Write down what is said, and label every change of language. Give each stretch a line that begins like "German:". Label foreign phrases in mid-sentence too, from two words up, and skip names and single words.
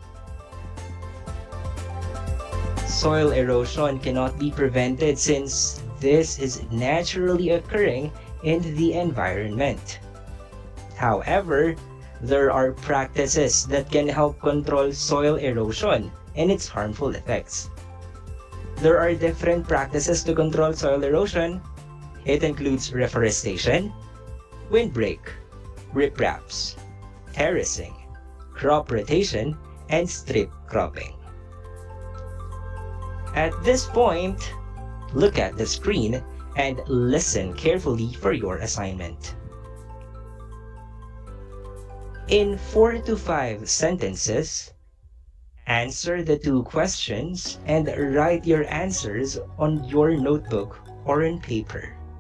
English: Soil erosion cannot be prevented since this is naturally occurring in the environment. However, there are practices that can help control soil erosion and its harmful effects. There are different practices to control soil erosion. It includes reforestation, windbreak, ripraps, terracing, crop rotation, and strip cropping. At this point, look at the screen and listen carefully for your assignment. In 4 to 5 sentences, answer the 2 questions and write your answers on your notebook or on paper.